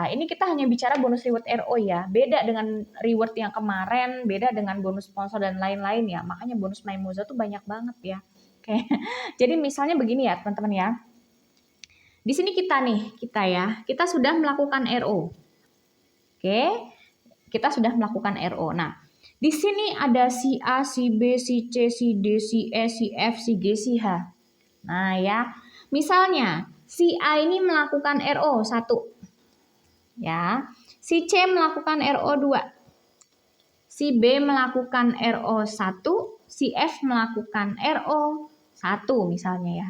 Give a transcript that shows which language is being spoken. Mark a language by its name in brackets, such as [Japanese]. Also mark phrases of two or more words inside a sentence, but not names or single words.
[Indonesian] Ini kita hanya bicara bonus reward RO ya, beda dengan reward yang kemarin, beda dengan bonus sponsor dan lain-lain ya. Makanya bonus Maimoza tuh banyak banget ya. Oke, jadi misalnya begini ya teman-teman ya. Di sini kita sudah melakukan RO. Oke, kita sudah melakukan RO. Nah, di sini ada si A, si B, si C, si D, si E, si F, si G, si H. Nah ya, misalnya si A ini melakukan RO 1, ya, si C melakukan RO 2, si B melakukan RO 1, si F melakukan RO 1 misalnya ya.